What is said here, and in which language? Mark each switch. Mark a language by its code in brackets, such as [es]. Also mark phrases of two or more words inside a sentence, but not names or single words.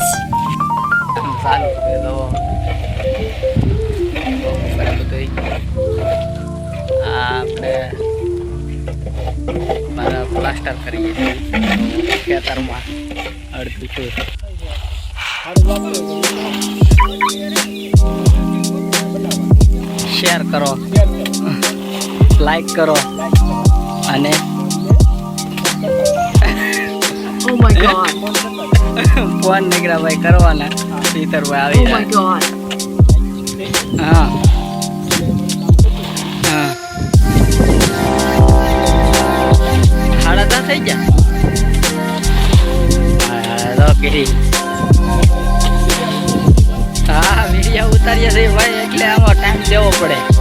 [gu] કામ ચાલુ છે તો બધું આપણે મારા પ્લાસ્ટર કરીએ છીએ ખેતરમાં અડધું છે. શેર કરો, લાઈક કરો અને [en] Oh my god. [gu] ફોન નીકળ્યા ભાઈ કરવાના. શીતળભાઈ [en] Oh [gu] આવી [en] my god. [gu] હા હા 10:30 થઈ ગયા. હા વિડીયો ઉતારીએ છીએ ભાઈ, એટલે આમાં ટાઈમ દેવો પડે.